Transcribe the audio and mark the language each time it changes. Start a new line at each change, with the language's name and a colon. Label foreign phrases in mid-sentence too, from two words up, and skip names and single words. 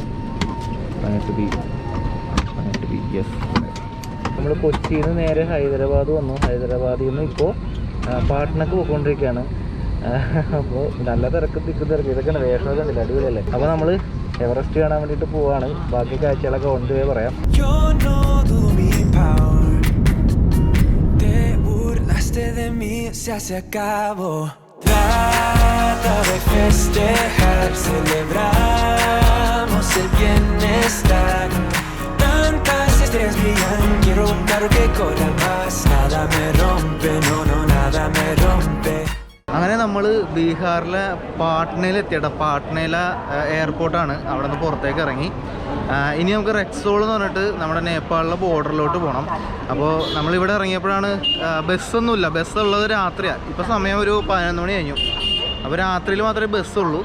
English: 18B. yes.
Malayalam: നമ്മൾ കൊച്ചിയിൽ നിന്ന് നേരെ ഹൈദരാബാദ് വന്നു. ഹൈദരാബാദിൽ നിന്ന് ഇപ്പോൾ പാട്നക്ക് പോയിക്കൊണ്ടിരിക്കുകയാണ്. അപ്പോൾ നല്ല തിരക്ക് ഇതൊക്കെയാണ്. വേഷമൊക്കെ ഉണ്ടല്ലോ, അടിപൊളിയല്ലേ. അപ്പോൾ നമ്മൾ എവറസ്റ്റ് കാണാൻ വേണ്ടിയിട്ട് പോവാണ്. ബാക്കി കാഴ്ചകളൊക്കെ
English: on the way
Malayalam: പറയാം.
Spanish: De mí se acabó. Trata de festejar, celebramos el bienestar. Tantas estrellas brillan, quiero un carro que corra más. Nada me rompe, no, no, nada me rompe.
Malayalam: അങ്ങനെ നമ്മൾ ബീഹാറിലെ പാട്നയിലെത്തിയിട്ട്, പാട്നയിലെ എയർപോർട്ടാണ്. അവിടെ നിന്ന് പുറത്തേക്ക് ഇറങ്ങി. ഇനി നമുക്ക് റെക്സോൾ എന്ന് പറഞ്ഞിട്ട് നമ്മുടെ നേപ്പാളിലെ ബോർഡറിലോട്ട് പോകണം. അപ്പോൾ നമ്മളിവിടെ ഇറങ്ങിയപ്പോഴാണ് ബസ്സൊന്നുമില്ല. ബസ്സുള്ളത് രാത്രിയാണ്. ഇപ്പോൾ സമയം ഒരു 11 മണി കഴിഞ്ഞു. അപ്പോൾ രാത്രിയിൽ മാത്രമേ ബസ്സുള്ളൂ.